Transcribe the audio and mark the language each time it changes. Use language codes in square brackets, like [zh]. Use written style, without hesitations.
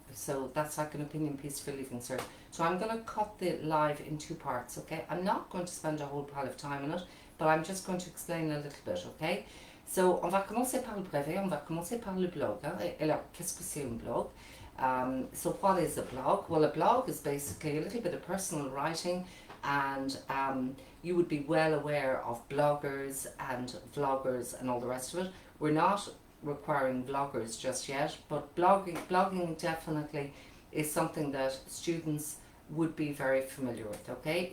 [en] So, that's like an opinion piece for leaving cert. So, I'm going to cut the live in 2 parts, okay? I'm not going to spend a whole pile of time on it, but I'm just going to explain a little bit, okay? [fr] So, on va commencer par le brevet, on va commencer par le blog. Hein? Et alors, qu'est-ce que c'est un blog? [en] So what is a blog? Well, a blog is basically a little bit of personal writing, and you would be well aware of bloggers and vloggers and all the rest of it. We're not requiring vloggers just yet, but blogging definitely is something that students would be very familiar with, okay?